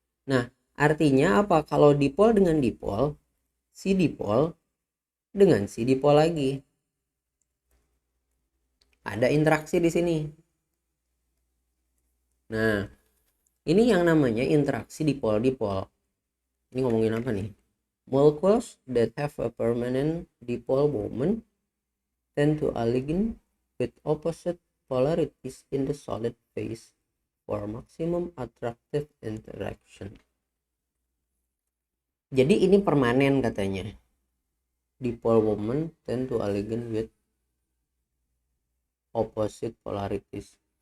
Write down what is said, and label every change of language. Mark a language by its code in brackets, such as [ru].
[id] Nah, artinya apa? Kalau dipol dengan dipol, si dipol dengan si dipol lagi. Ada interaksi di sini. Nah, ini yang namanya interaksi dipol-dipol. Ini ngomongin apa nih? [en] Molecules that have a permanent dipole moment tend to align with opposite polarities in the solid phase for maximum attractive interaction. [id] Jadi ini permanen katanya. [en] Dipole moment tend to align with opposite polarities.